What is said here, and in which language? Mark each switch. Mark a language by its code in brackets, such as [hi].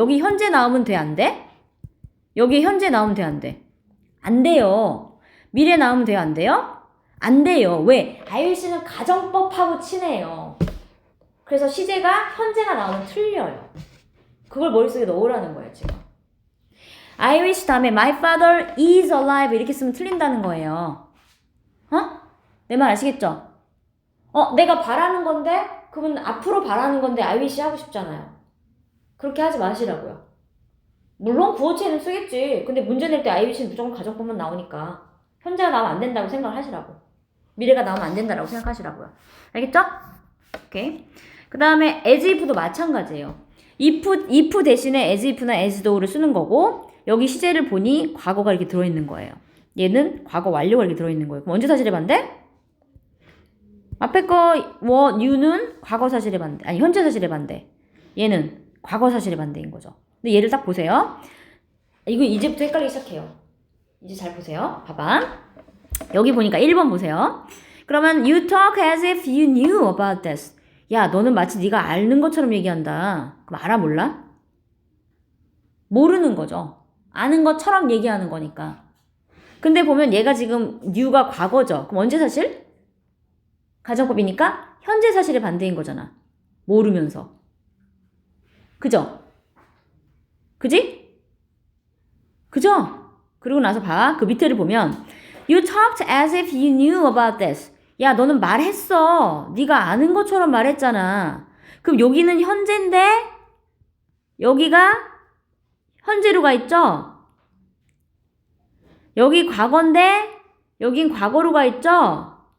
[ko] 여기 현재 나오면 돼, 안 돼? 여기 현재 나오면 돼, 안 돼? 안 돼요. 미래 나오면 돼요, 안 돼요? 안 돼요. 왜? I wish는 가정법하고 친해요. 그래서 시제가 현재가 나오면 틀려요. 그걸 머릿속에 넣으라는 거예요, 지금. [en] I wish [ko] 다음에 [en] my father is alive [ko] 이렇게 쓰면 틀린다는 거예요. 어? 내 말 아시겠죠? 내가 바라는 건데 그러면 앞으로 바라는 건데 I wish 하고 싶잖아요. 그렇게 하지 마시라고요. 물론 구어체는 쓰겠지. 근데 문제 낼 때 I wish는 무조건 가정법만 나오니까 현재가 나오면 안 된다고 생각을 하시라고. 미래가 나오면 안 된다라고 생각하시라고요. 알겠죠? 오케이. 그 다음에 as if도 마찬가지예요. if 대신에 as if나 as though를 쓰는 거고 여기 시제를 보니 과거가 이렇게 들어있는 거예요. 얘는 과거 완료가 이렇게 들어있는 거예요. 그럼 언제 사실에 반대? 앞에 거 you는 과거 사실에 반대. 아니 현재 사실에 반대. 얘는 과거 사실에 반대인 거죠. 근데 얘를 딱 보세요. 이거 이제부터 헷갈리기 시작해요. 이제 잘 보세요. 봐봐. 여기 보니까 1번 보세요. 그러면 [en] you talk as if you knew about this. [ko] 야, 너는 마치 네가 아는 것처럼 얘기한다. 그럼 알아 몰라? 모르는 거죠. 아는 것처럼 얘기하는 거니까. 근데 보면 얘가 지금 knew가 과거죠. 그럼 언제 사실? 가정법이니까 현재 사실의 반대인 거잖아. 모르면서. 그죠? 그지? 그죠? [en] 그리고 나서 봐. [ko] 그 밑에를 보면 [en] You talked as if you knew about this. [ko] 야, 너는 말했어. 네가 아는 것처럼 말했잖아. 그럼 여기는 현재인데 여기가 현재로가 있죠? 여기 과거인데 여긴 과거로가 있죠?